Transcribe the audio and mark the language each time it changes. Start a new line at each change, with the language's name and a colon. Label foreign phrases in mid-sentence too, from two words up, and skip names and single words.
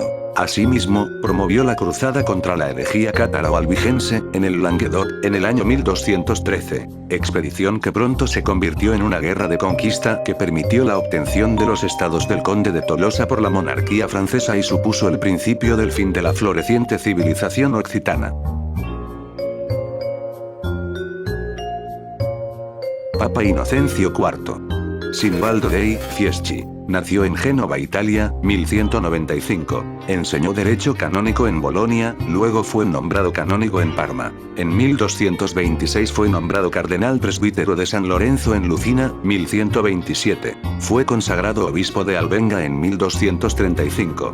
Spanish: Asimismo, promovió la cruzada contra la herejía cátaro-albigense, en el Languedoc, en el año 1213, expedición que pronto se convirtió en una guerra de conquista que permitió la obtención de los estados del Conde de Tolosa por la monarquía francesa y supuso el principio del fin de la floreciente civilización occitana. Papa Inocencio IV. Sinibaldo dei Fieschi. Nació en Génova, Italia, 1195. Enseñó derecho canónico en Bolonia, luego fue nombrado canónigo en Parma. En 1226 fue nombrado cardenal presbítero de San Lorenzo en Lucina, 1127. Fue consagrado obispo de Albenga en 1235.